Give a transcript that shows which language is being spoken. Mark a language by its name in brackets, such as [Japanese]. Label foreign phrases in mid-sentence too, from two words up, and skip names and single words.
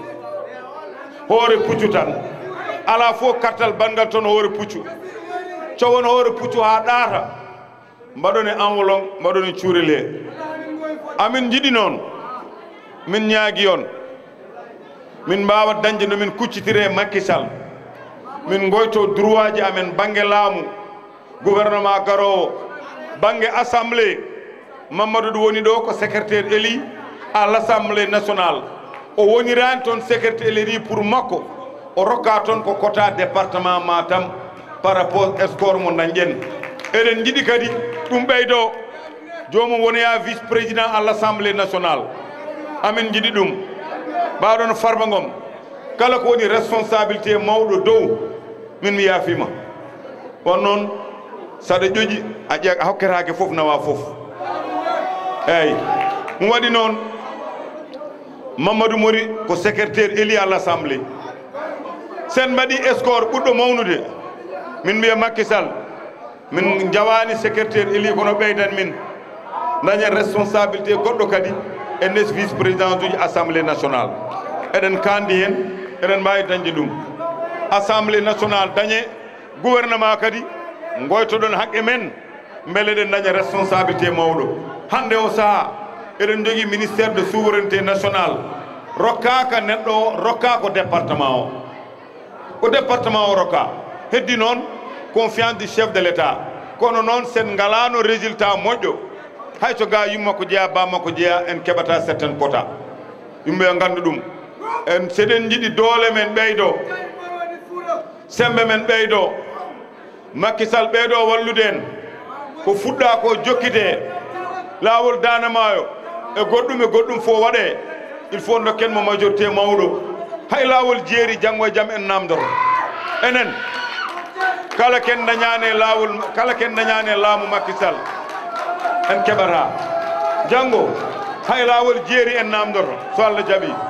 [Fula] tan ala fof kartal bangal tan hoore puccu cowon hoore puccu ha ɗaata mbaɗone enveloppe mbaɗone cuurele amin jiɗi noon min ñaagui on min mbawa dañde no min kuccitire Macky Sall min goyto droit ji amen bange laamu gouvernement garowo bange assemblée Mamadou ɗo woni ɗo ko [French] secrétaire élu à l'Assemblée nationale [Fula] o wonirani toon [French] secrétaire élu pour [Fula] makko o rokka toon ko [French] quota département [Fula] Matam [French] par rapport score [Fula] mo dañƴen eɗen jiiɗi kadi ɗum ɓeydo jomum wonoya [French] vice président à l'Assemblée nationale [Fula] amin jiiɗi ɗum mbaɗon Farba Ngom kala ko woni responsabilité mawɗo dow min mi yaafima on noon saɗa ƴoƴi a hokketake fof nawa fof eyyi ɗum waɗi noon Mamadou Mori ko [French] secrétaire élu à l'Assemblée [Fula] sen mbaɗi score ɓurɗo mawnude min mbiya Macky Sall min jawani [French] secrétaire élu [Fula] kono ɓeydan min dañen responsabilité goɗɗo kadi e ndes [French] vice président [Fula] uji [French] assemblée nationale [Fula] eɗen kandi hen eɗen mbawi dañde ɗum [French] assemblée nationale [Fula] dañe gouvernement kadi goytoɗon haqqe men beele ɗen daña responsabilité mawɗo hande o saaha eɗen jogui [French] ministère de souveraineté nationale [Fula] rokkaka neɗɗo o rokka ko département o département o rokka heddi noon [French] confiance du chef de l'état [Fula] kono noon sen ngalano résultat moƴƴo hayso ga yummakko jeeya bammakko jeeya en keɓata [French] certaine quota [Fula] yimɓe yo gandu ɗum en seɗen jiiɗi doole men ɓeydo sembe men ɓeydo Macky Sall ɓeydo wallude en ko fuɗɗa ko jokkite lawol danamayo e goɗɗum fo waɗe [French] il faut [Fula] dokken mo majorité mawɗo hay lawol jeeri janggo e jaam en namdoto enen kala ken dañane laamu Macky Sall en keɓata janggo hay lawol jeeri en namdoto so Allah jaaɓi